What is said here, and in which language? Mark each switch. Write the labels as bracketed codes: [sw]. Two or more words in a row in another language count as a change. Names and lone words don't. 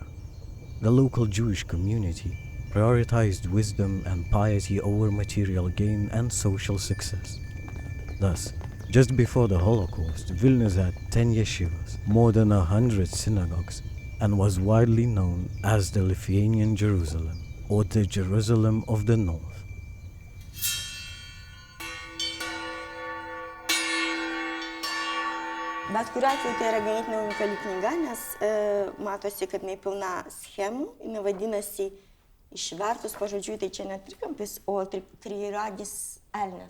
[en] The local Jewish community prioritized wisdom and piety over material gain and social success. Thus, just before the Holocaust, Vilnius had 10 yeshivas, more than 100 synagogues, and was widely known as the Lithuanian Jerusalem, or the Jerusalem of the North. [lt] Bet kuriuo atveju tai yra ganėtinai unikali knyga, nes matosi, kad jinai pilna schemų, jinai vadinasi išvertus pažodžiui, tai čia ne trikampis, o triragis elnias.